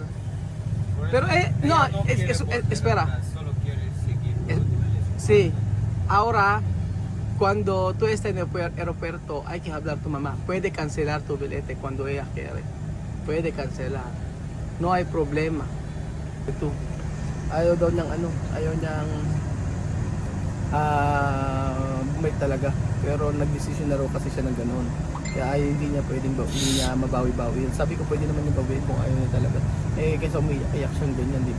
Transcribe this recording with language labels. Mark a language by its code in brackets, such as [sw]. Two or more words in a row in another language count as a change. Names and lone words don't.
[es] Por eso Pero no, quiere volver espera. atrás, solo quiere seguir. Sí, ahora cuando tú estás en el aeropuerto hay que hablar a tu mamá. Puede cancelar tu billete cuando ella quiere. Puede cancelar. No hay problema. [tl] Ito. Ayaw daw niyang ayaw niyang bumalik talaga. Pero nagdesisyon na raw kasi siya ng gano'n. Kaya hindi niya mabawi-bawi. Sabi ko pwede naman yung bawiin kung ayaw niya talaga. Kaysa umiyak siyang ganyan, di ba?